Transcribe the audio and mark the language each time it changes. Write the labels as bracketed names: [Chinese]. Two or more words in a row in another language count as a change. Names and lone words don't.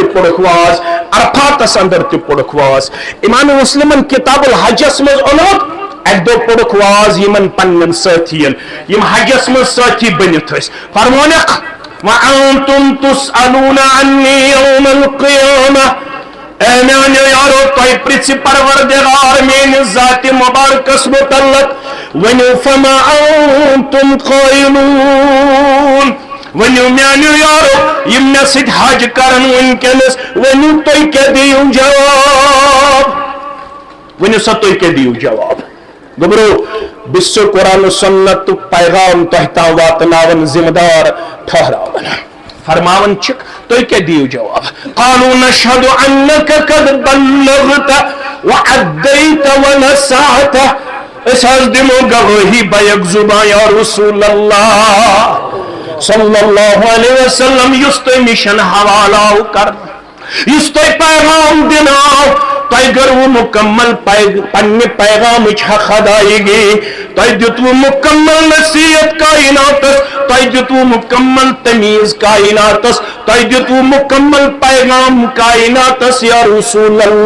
[Kashmiri] پوٚرُکھ واز عرفاتس اندر تہِ پوٚرُکھ واز امام مسلمن کتاب الحجس منٛز اوٚنمُت اکہِ دۄہ پوٚرُکھ واز یِمن پننٮ۪ن سٲتھین یِم حجس منٛز سٲتھی بٔنِتھ ٲسۍ فرمونکھ [Arabic] وَأَنتُمْ تُسْأَلُونَ عَنِّي يَوْمَ الْقِيَامَةِ [Kashmiri] اے میانیو یارو تۄہہِ پرژھِ پروردگار میٲنِس ذاتِ مبارکس متعلق ؤنِو [Arabic] فما أنتُم [Kashmiri] قائلون ؤنِو میانیو یارو یِم مےٚ سۭتۍ حج کرن وٕنکیٚنس ؤنِو تُہۍ کیٛاہ دِیِو جواب ؤنِو سا تُہۍ کیٛاہ دِیِو جواب گوٚبرو بہٕ چھُس قرآن و سنتُک پیغام تۄہہِ تام واتناوان ذمہٕ دار ٹھہراوان فرماون چھِکھ تُہۍ کیٛاہ دِیِو جواب [Arabic] قالوا نشهد انك قد بلغت وأديت ونصحت [Kashmiri] دمو گواہی بیک زبان یا رسول اللہ [Arabic] صلی اللہ علیہ وسلم [Kashmiri] یس تو مشن حوالہ کر یس تو پیغام دناو تۄہہِ گٔروٕ مُکمل پننہِ پیغامٕچ حق ادائیگی تۄہہِ دِتوٕ مُکمل نصیحت کائناتس تۄہہِ دِتوٕ مُکمل تمیٖز کائناتس تۄہہِ دِتوٕ مُکمل پیغام کائناتس یا رسول